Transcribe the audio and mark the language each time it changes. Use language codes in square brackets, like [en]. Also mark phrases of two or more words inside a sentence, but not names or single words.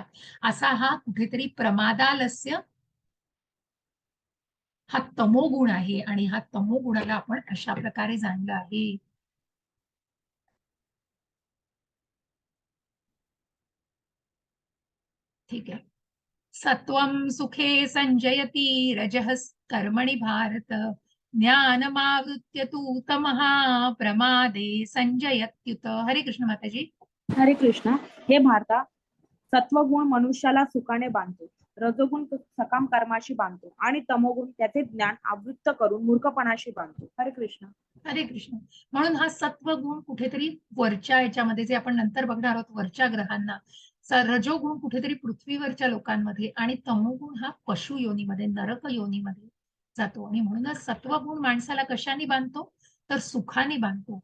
[mr] असा हा कुठेतरी प्रमादालस्य हा तमोगुण आहे आणि हा तमोगुणाला आपण अशा प्रकारे जाणलं आहे. ठीक आहे. [sa] सत्वं सुखे संजयती रजः कर्मणि भारत ज्ञानमावृत्य तू तमः प्रमादे संजयत्युत. [mr] हरे कृष्ण माताजी. हरे कृष्ण. हे भारता, सत्वगुण मनुष्याला सुखाने बांधतो, रजोगुण सकाम कर्माशी बांधतो आणि तमोगुण त्याचे ज्ञान आवृत्त करून मूर्खपणाशी बांधतो. हरे कृष्ण. हरे कृष्ण. म्हणून हा सत्व गुण कुठेतरी वरच्या याच्यामध्ये, जे आपण नंतर बघणार आहोत वरच्या ग्रहांना, रजोगुण कुठेतरी पृथ्वीवरच्या लोकांमध्ये आणि तमोगुण हा पशु योनीमध्ये, नरक योनीमध्ये जातो. आणि म्हणूनच सत्वगुण माणसाला कशाने बांधतो, तर सुखाने बांधतो.